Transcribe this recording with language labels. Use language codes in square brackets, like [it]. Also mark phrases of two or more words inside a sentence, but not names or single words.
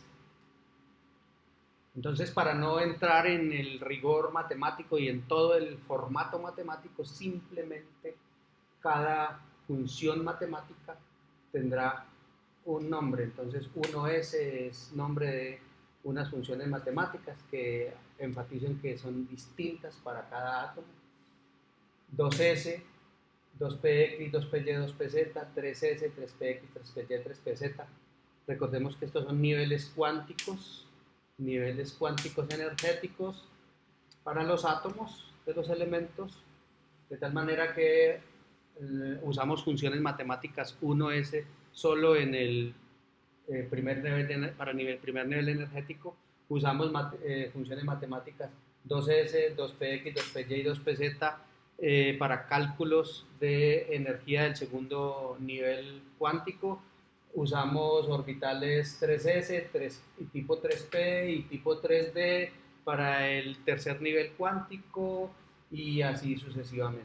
[es] Entonces, para no entrar en el rigor matemático y en todo el formato matemático, simplemente cada función matemática tendrá un nombre. Entonces, 1s es nombre de unas funciones matemáticas que enfatizan que son distintas para cada átomo. 2s, 2px, 2py, 2pz, 3s, 3px, 3py, 3pz. Recordemos que estos son niveles cuánticos energéticos para los átomos de los elementos, de tal manera que usamos funciones matemáticas 1s solo en el primer nivel primer nivel energético, usamos funciones matemáticas 2s, 2px, 2py y 2pz para cálculos de energía del segundo nivel cuántico. Usamos orbitales 3s, tipo 3p y tipo 3d para el tercer nivel cuántico y así sucesivamente.